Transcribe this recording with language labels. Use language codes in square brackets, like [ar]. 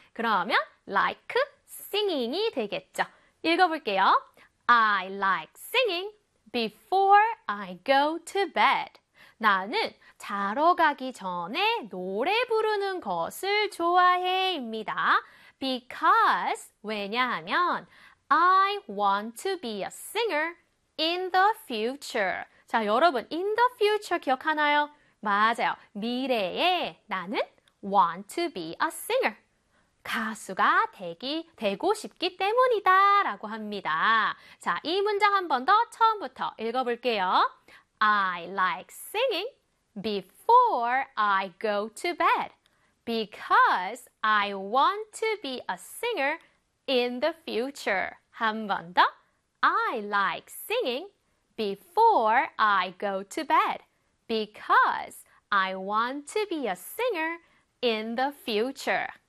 [ko] 그러면 [en] like singing [ko] 이 되겠죠. 읽어볼게요. [en] I like singing before I go to bed. [ko] 나는 자러 가기 전에 노래 부르는 것을 좋아해입니다. [en] Because, [ko] 왜냐하면, [en] I want to be a singer in the future. [ko] 자, 여러분, [en] in the future [ko] 기억하나요? 맞아요. 미래에 나는 [en] want to be a singer. [ko] 가수가 되고 싶기 때문이다. 라고 합니다. 자, 이 문장 한번더 처음부터 읽어볼게요. [en] I like singing before I go to bed because I want to be a singer in the future. [ko] 한번 더. [en] I like singing before I go to bed because I want to be a singer in the future.